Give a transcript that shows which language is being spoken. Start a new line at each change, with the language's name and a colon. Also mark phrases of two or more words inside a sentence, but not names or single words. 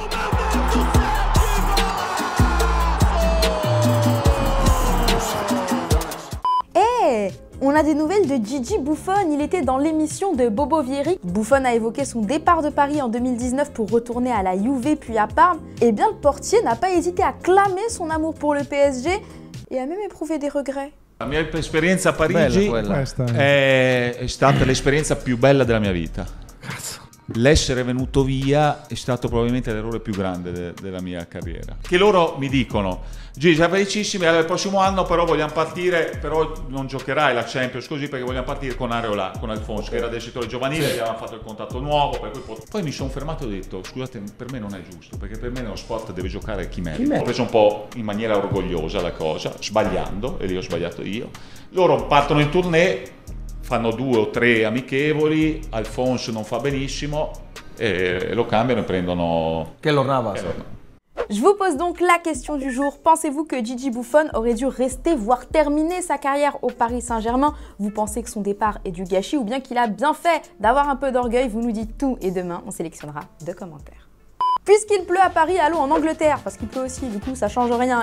French: On a des nouvelles de Gigi Buffon, il était dans l'émission de Bobo Vieri. Buffon a évoqué son départ de Paris en 2019 pour retourner à la Juve puis à Parme. Et bien le portier n'a pas hésité à clamer son amour pour le PSG et a même éprouvé des regrets.
Italian: La mia esperienza a Parigi è stata l'esperienza più bella della mia vita. L'essere venuto via è stato probabilmente l'errore più grande della mia carriera. Che loro mi dicono: Gigi, siamo felicissimi, il prossimo anno però vogliamo partire, però non giocherai la Champions così perché vogliamo partire con Areola, con Alfonso, che era del settore giovanile, abbiamo fatto il contratto nuovo, per cui poi mi sono fermato e ho detto: scusate, per me non è giusto, perché per me nello sport deve giocare chi merita. Ho preso un po' in maniera orgogliosa la cosa, sbagliando, e lì ho sbagliato io. Loro partono in tournée, fanno 2 o 3 amichevoli, Alfonso non fa benissimo, e lo cambiano e prendono... Keylor Navas.
French: Je vous pose donc la question du jour. Pensez-vous que Gigi Buffon aurait dû rester, voire terminer sa carrière au Paris Saint-Germain? Vous pensez que son départ est du gâchis ou bien qu'il a bien fait d'avoir un peu d'orgueil? Vous nous dites tout et demain, on sélectionnera 2 commentaires. Puisqu'il pleut à Paris, allons en Angleterre, parce qu'il pleut aussi, du coup ça change rien.